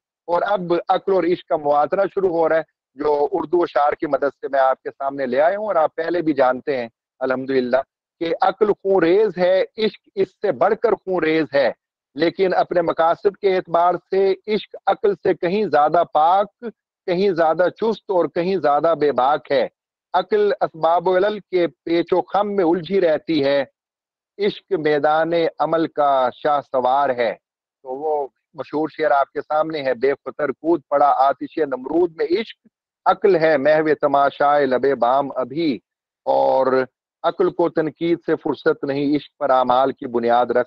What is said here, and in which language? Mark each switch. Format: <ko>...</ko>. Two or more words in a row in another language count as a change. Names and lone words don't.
<ur>اور اب عقل اور عشق کا مواترہ شروع ہو رہا ہے، جو اردو اشعار کی مدد سے میں آپ کے سامنے لے آیا ہوں. اور آپ پہلے بھی جانتے ہیں الحمدللہ کہ عقل خون ریز ہے، عشق اس سے بڑھ کر خون ریز ہے. لیکن اپنے مقاصد کے اعتبار سے عشق عقل سے کہیں زیادہ پاک، کہیں زیادہ چست اور کہیں زیادہ بے باک ہے. عقل اسباب و علل کے پیچ و خم میں الجھی رہتی ہے، عشق میدان عمل کا شاہ سوار ہے۔ تو وہ مشہور شعر آپ کے سامنے ہے، بے خطر کود پڑا آتش نمرود میں عشق، عقل ہے محو تماشائے لبے بام ابھی، اور عقل کو تنقید سے فرصت نہیں، عشق پر اعمال کی بنیاد رکھ۔</ur>